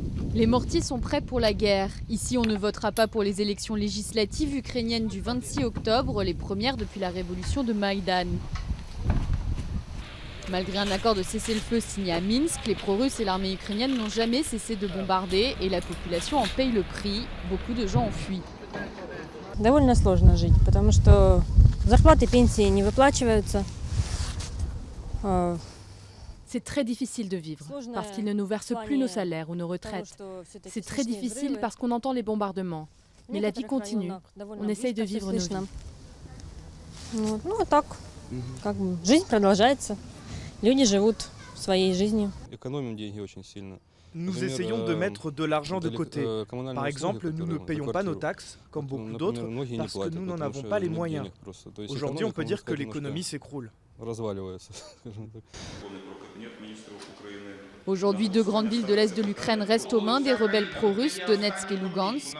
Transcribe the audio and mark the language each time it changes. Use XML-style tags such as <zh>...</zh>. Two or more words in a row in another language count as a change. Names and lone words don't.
<fr>Les mortiers sont prêts pour la guerre. Ici, on ne votera pas pour les élections législatives ukrainiennes du 26 octobre, les premières depuis la révolution de Maïdan. Malgré un accord de cessez-le-feu signé à Minsk, les pro-russes et l'armée ukrainienne n'ont jamais cessé de bombarder et la population en paye le prix. Beaucoup de gens ont fui.</fr> <ru>Довольно сложно жить, потому что зарплаты, пенсии не выплачиваются.</ru> <fr>C'est très difficile de vivre parce qu'ils ne nous versent plus nos salaires ou nos retraites. C'est très difficile parce qu'on entend les bombardements. Mais la vie continue. On essaye de vivre nos vies.</fr> <ru>Ну, так, как бы жизнь продолжается. Люди живут своей жизнью.</ru> <fr>Nous essayons de mettre de l'argent de côté. Par exemple, nous ne payons pas nos taxes, comme beaucoup d'autres, parce que nous n'en avons pas les moyens. Aujourd'hui, on peut dire que l'économie s'écroule. Aujourd'hui, 2 grandes villes de l'est de l'Ukraine restent aux mains des rebelles pro-russes, Donetsk et Lugansk.</fr>